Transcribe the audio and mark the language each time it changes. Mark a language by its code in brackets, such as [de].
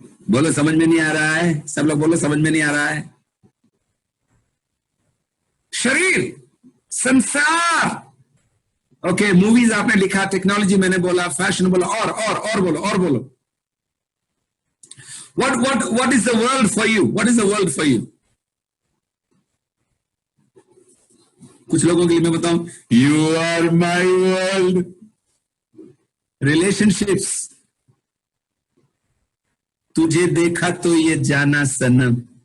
[hi] बोलो समझ में नहीं आ रहा है, सब लोग बोलो समझ में नहीं आ रहा है। शरीर, संसार, ओके, मूवीज आपने लिखा, टेक्नोलॉजी मैंने बोला, फैशन बोला, और बोलो। [en] What is the world for you? What is the world for you? [hi] कुछ लोगों के लिए मैं बताऊं, [en] You are my world. Relationships. [hi] तुझे देखा तो ये जाना सनम।